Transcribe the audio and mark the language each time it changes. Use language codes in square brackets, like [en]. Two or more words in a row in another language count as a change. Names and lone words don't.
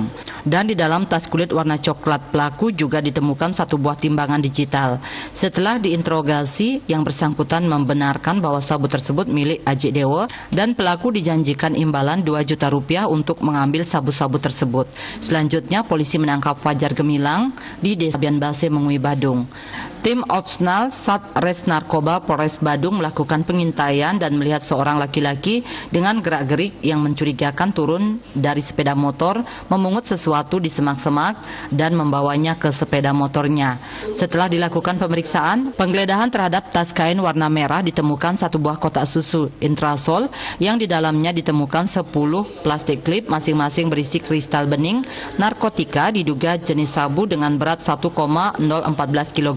[id] Dan di dalam tas kulit warna coklat pelaku juga ditemukan 1 buah timbangan digital. Setelah diinterogasi, yang bersangkutan membenarkan bahwa sabu tersebut milik Aji Dewo dan pelaku dijanjikan imbalan 2 juta rupiah untuk mengambil sabu-sabu tersebut. Selanjutnya polisi menangkap Fajar Gemilang di Desa Bianbase Mengwi Badung. Tim Opsnal Satres Narkoba Polres Badung melakukan pengintaian dan melihat seorang laki-laki dengan gerak-gerik yang mencurigakan turun dari sepeda motor, memungut sesuatu di semak-semak, dan membawanya ke sepeda motornya. Setelah dilakukan pemeriksaan, penggeledahan terhadap tas kain warna merah ditemukan satu buah kotak susu Intrasol yang di dalamnya ditemukan 10 plastik klip masing-masing berisi kristal bening, narkotika diduga jenis sabu dengan berat 1,014 kg.